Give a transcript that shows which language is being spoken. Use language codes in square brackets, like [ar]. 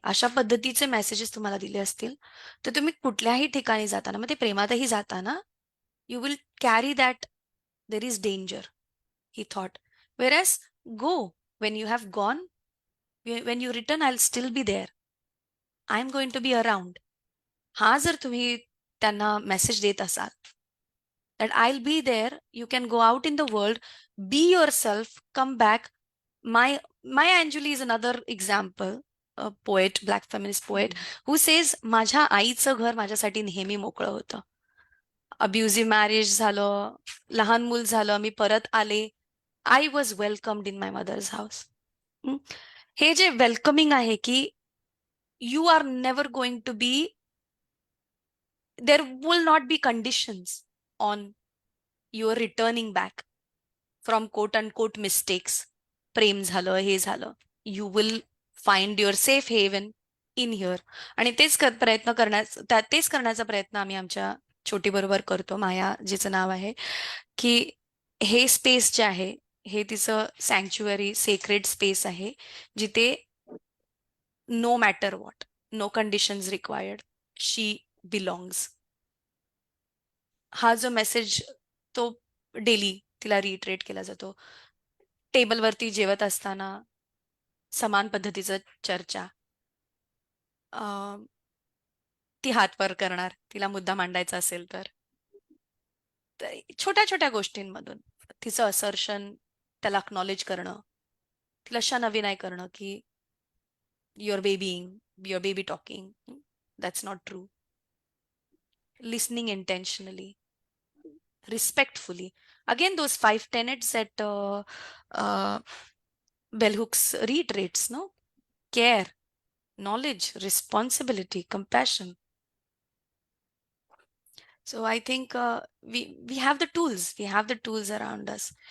[mr] अशा पद्धतीचे मेसेजेस तुम्हाला दिले असतील, तर तुम्ही कुठल्याही ठिकाणी जाताना, मग ते प्रेमातही जाताना, [en] you will carry that there is danger, [mr] he thought. [en] Whereas go, when you have gone, when you return I will still be there. I am going to be around. [mr] हा जर तुम्ही त्यांना मेसेज देत असाल, [en] that I'll be there, you can go out in the world, be yourself, come back. Maya Angelou is another example, a poet, black feminist poet, who says, [mr] माझ्या आईचं घर माझ्यासाठी नेहमी मोकळं होतं. अब्युझिव्ह मॅरेज झालं, लहान मूल झालं, मी परत आले, [en] I was welcomed in my mother's house. [mr] हे जे वेलकमिंग आहे की [en] You are never going to be, there will not be conditions on your returning back from quote unquote mistakes. [mr] प्रेम झालं, हे झालं, [en] You will find your safe haven in here. [mr] आणि तेच करण्याचा प्रयत्न आम्ही आमच्या छोटी बरोबर करतो, माया जिचं नाव आहे, की हे स्पेस जे आहे हे तिचं सँक्च्युअरी सेक्रेड स्पेस आहे, जिथे [en] No matter what, no conditions required, she belongs. [mr] हा जो मेसेज तो डेली तिला रिइटरेट केला जातो. टेबलवरती जेवत असताना समान पद्धतीचं चर्चा, ती हात वर करणार तिला मुद्दा मांडायचा असेल तर. छोट्या छोट्या गोष्टींमधून तिचं असर्शन, त्याला अक्नॉलेज करणं, तिला शनविनय करणं की [en] Your baby talking, that's not true. Listening intentionally, respectfully. Again, those 5 tenets that bell hooks reiterates, no? Care, knowledge, responsibility, compassion. So I think we have the tools. We have the tools around us.